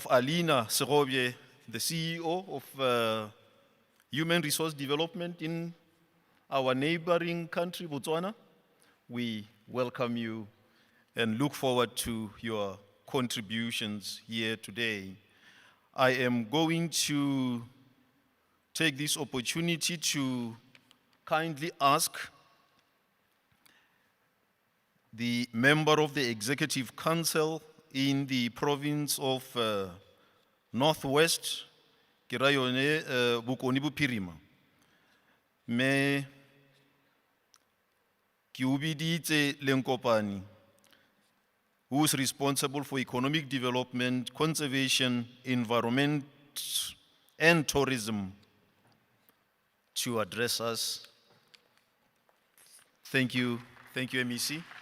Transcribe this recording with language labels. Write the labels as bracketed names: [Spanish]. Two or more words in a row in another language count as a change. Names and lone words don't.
[English] Alina Serobye, the CEO of Human Resource Development in our neighboring country, Botswana, we welcome you and look forward to your contributions here today. I am going to take this opportunity to kindly ask the member of the Executive Council in the province of Northwest, Kirayone Bokoni Bophirima. [Tswana] Me ke o biditse Lenkopane, [English] who is responsible for economic development, conservation, environment, and tourism, to address us. Thank you, MEC.